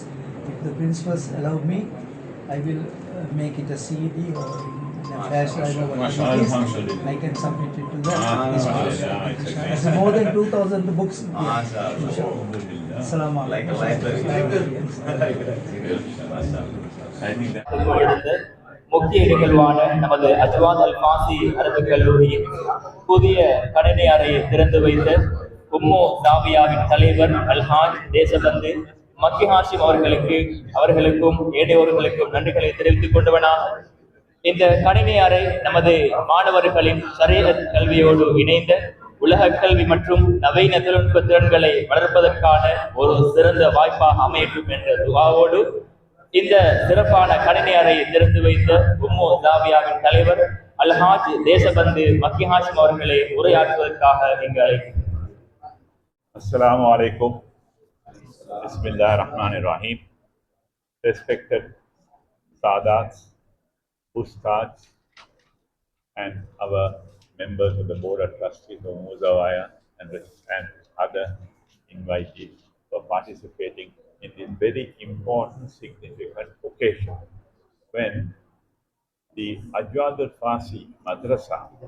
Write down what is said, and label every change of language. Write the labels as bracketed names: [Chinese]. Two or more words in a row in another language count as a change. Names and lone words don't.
[English] If the principals allow me, I will make it a CD or in a flash drive or whatever it is. I can submit it to the institution. It's more than 2,000 books. [Arabic] السلام عليكم. [English] Like a library. I think that. [Tamil] எழுந்த முக்கிய நிகழ்வான நமது அஜ்வாத் அல் ஃபாசி அரபுக் கல்லூரியின் புதிய கணினி அறையை திறந்து வைத்த உம்மு தாவியாவின் தலைவர் அல்ஹாஜ் தேசபந்து மக்கி ஹாஷிம் அவர்களுக்கும் ஏனையோர்களுக்கும் நன்றிகளை தெரிவித்துக் கொண்டவனாக இந்த கணினி அறை நமது மாணவர்களின் ஷரீஅத் கல்வியோடு இணைந்த உலக கல்வி மற்றும் நவீன தொழில்நுட்ப திறன்களை வளர்ப்பதற்கான ஒரு சிறந்த வாய்ப்பாக அமையட்டும் என்ற துஆவோடு இந்த சிறப்பான கணினி அறையை திறந்து வைத்த உம்மு தாவியாவின் தலைவர் அல்ஹாஜ் தேசபந்து மக்கி ஹாஷிம் அவர்களை உரையாற்றுவதற்காக இங்கு அழைக்கிறேன். [Arabic] السلام عليكم. بسم الله الرحمن الرحيم. [English] Respected Sadats, Ustads, and our members of the Board of Trustees of Muzawaya and other invitees for participating in this very important, significant occasion when the Ajwad al-Fasi Madrasa